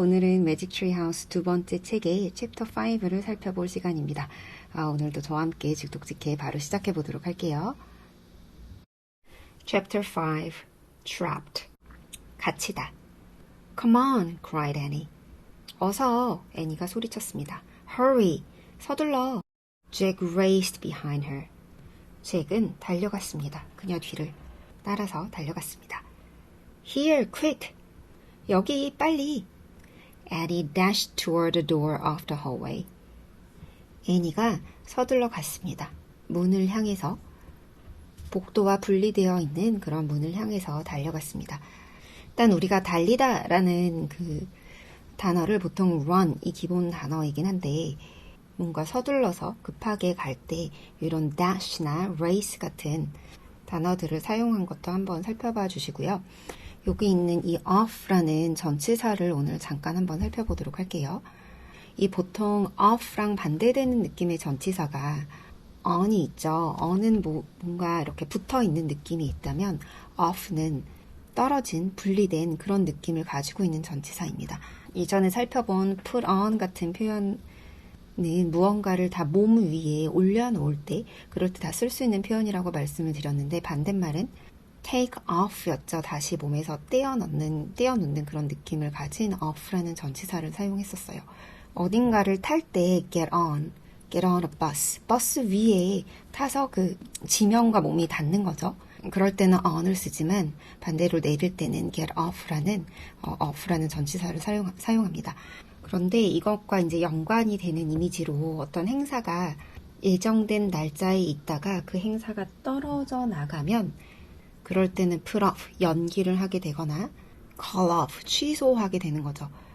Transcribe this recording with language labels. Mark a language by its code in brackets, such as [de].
[ko] 오늘은 매직 트리 하우스 두 번째 책의 챕터 5를 살펴볼 시간입니다. 오늘도 저와 함께 직독직해 바로 시작해 보도록 할게요. [en] Chapter 5 Trapped 갇히다. Come on, cried Annie. [ko] 어서, 애니가 소리쳤습니다. [en] Hurry, [ko] 서둘러. [en] Jack raced behind her. [ko] 잭은 달려갔습니다. 그녀 뒤를 따라서 달려갔습니다. [en] Here, quick. [ko] 여기, 빨리. [en] Annie dashed toward the door of the hallway. [ko] 애니가 서둘러 갔습니다. 문을 향해서, 복도와 분리되어 있는 그런 문을 향해서 달려갔습니다. 일단 우리가 달리다라는 그 단어를 보통 run이 기본 단어이긴 한데 뭔가 서둘러서 급하게 갈 때 이런 dash나 race 같은 단어들을 사용한 것도 한번 살펴봐 주시고요. 여기 있는 이 off라는 전치사를 오늘 잠깐 한번 살펴보도록 할게요. 이 보통 off랑 반대되는 느낌의 전치사가 on이 있죠. on은 뭔가 이렇게 붙어 있는 느낌이 있다면 off는 떨어진, 분리된 그런 느낌을 가지고 있는 전치사입니다. 이전에 살펴본 put on 같은 표현은 무언가를 다 몸 위에 올려놓을 때, 그럴 때 다 쓸 수 있는 표현이라고 말씀을 드렸는데 반대말은 take off였죠. 다시 몸에서 떼어놓는 그런 느낌을 가진 off라는 전치사를 사용했었어요. 어딘가를 탈 때 [en] get on a bus. [ko] 버스 위에 타서 그 지면과 몸이 닿는 거죠. 그럴 때는 on을 쓰지만 반대로 내릴 때는 get off라는 전치사를 사용합니다. 그런데 이것과 이제 연관이 되는 이미지로 어떤 행사가 예정된 날짜에 있다가 그 행사가 떨어져 나가면 그럴 때는 put off, 연기를 하게 되거나 call off, 취소하게 되는 거죠.